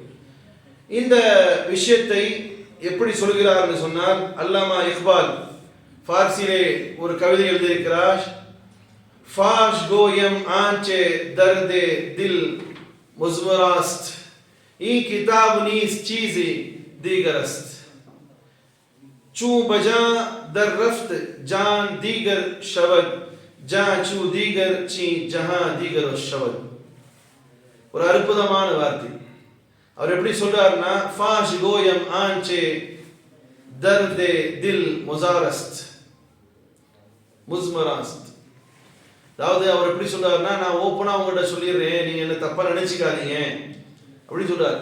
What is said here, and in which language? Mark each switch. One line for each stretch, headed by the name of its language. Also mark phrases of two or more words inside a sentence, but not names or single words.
Tamil: இந்த விஷயத்தை எப்படி சொல்கிறார் என்று சொன்னால், அல்லாமா இக்பால் ஃபார்சிலே ஒரு கவிதை எழுதியிருக்கிறார்.
Persian: فاش گویم آنچه در دل مضمر است این کتاب نیست چیزی دیگر است چو به جان در رفت جان دیگر شود جان چو دیگر شد جهان دیگر شود.
Tamil: ஒரு அற்புதமான வார்த்தை. அவர் எப்படி சொல்றாருன்னா,
Persian: فاش گویم آنچه در دل مضمر است مضمر است.
Tamil: அதாவது அவர் எப்படி சொல்றாருன்னா, நான் ஓப்பனா உங்கள்கிட்ட சொல்லிடுறேன், நீங்க என்ன தப்பா நினைச்சுக்காதீங்க அப்படின்னு சொல்றாரு.